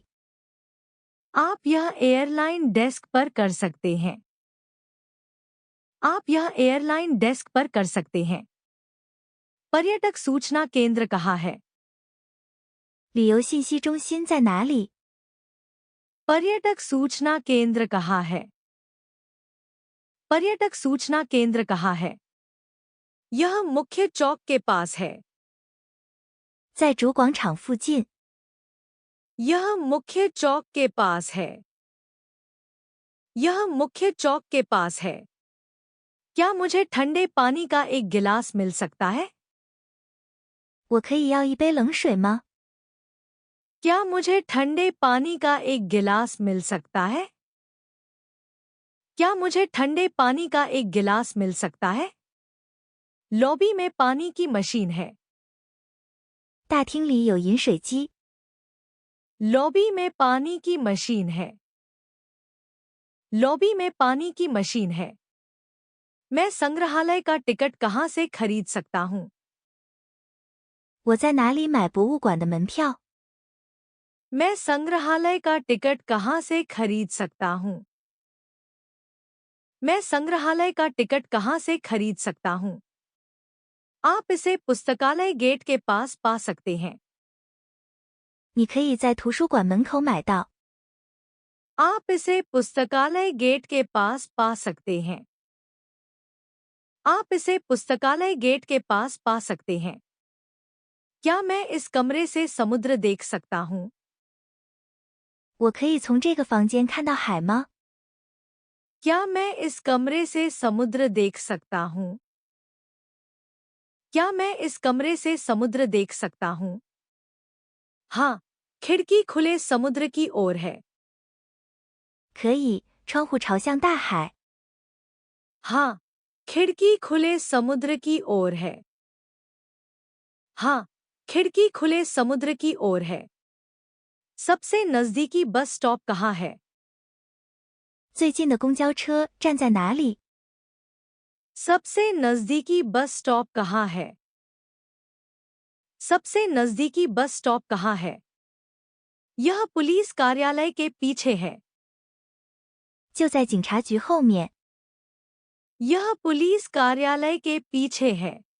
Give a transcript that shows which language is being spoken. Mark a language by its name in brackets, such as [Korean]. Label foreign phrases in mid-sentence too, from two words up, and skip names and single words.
[Hindi] आप यह [English] airline desk [Hindi] पर कर सकते हैं। आप यह [English] airline desk [Hindi] पर कर सकते हैं। पर्यटक सूचना केंद्र कहाँ है? [Chinese] 旅游信息中心在哪里？ [Hindi] पर्यटक सूचना केंद्र कहाँ है? पर्यटक सूचना केंद्र कहाँ है? यह मुख्य चौक के पास है। [Chinese] 在主广场附近。 [Hindi] यह मुख्य चौक के पास है। यह मुख्य चौक के पास है। क्या मुझे ठंडे पानी का एक गिलास मिल सकता है? [Chinese] 我可以要一杯冷水吗？ [Hindi] क्या मुझे ठंडे पानी का एक गिलास मिल सकता है? क्या मुझे ठंडे पानी का एक गिलास मिल सकता है? लॉबी में पानी की मशीन है। [Chinese] 大厅里有饮水机。 [Hindi] लॉबी में पानी की मशीन है। लॉबी में पानी की मशीन है। मैं संग्रहालय का टिकट कहाँ से खरीद सकता हूँ? [Chinese] 我在哪里买博物馆的门票？ [Hindi] मैं संग्रहालय का टिकट कहाँ से खरीद सकता हूँ? मैं संग्रहालय का टिकट कहाँ से खरीद सकता हूँ? आप इसे पुस्तकालय गेट के पास पा सकते हैं। [Chinese] 你可以在图书馆门口买到。 [Hindi] आप इसे पुस्तकालय गेट के पास पा सकते हैं। आप इसे पुस्तकालय गेट के पास पा सकते हैं। क्या मैं इस कमरे से समुद्र देख सकता हूँ? [Chinese] 我可以从这个房间看到海吗？ [Hindi] क्या मैं इस कमरे से समुद्र देख सकता हूँ? क्या मैं इस कमरे से समुद्र देख सकता हूँ? हाँ, खिड़की खुले समुद्र की ओर है। [Chinese] 可以，窗户朝向大海。 [Hindi] हाँ, खिड़की खुले समुद्र की ओर है। हाँ, खिड़की खुले समुद्र की ओर है। सबसे नजदीकी [English] bus stop [Hindi] कहाँ है? [Chinese] 最近的公交车站在哪里？ [Hindi] सबसे नजदीकी [English] bus stop [Hindi] कहाँ है? सबसे नजदीकी [English] bus stop [Hindi] कहाँ है? यह पुलिस कार्यालय के पीछे है। [Chinese] 就在警察局后面。 [Hindi] यह पुलिस कार्यालय के पीछे है।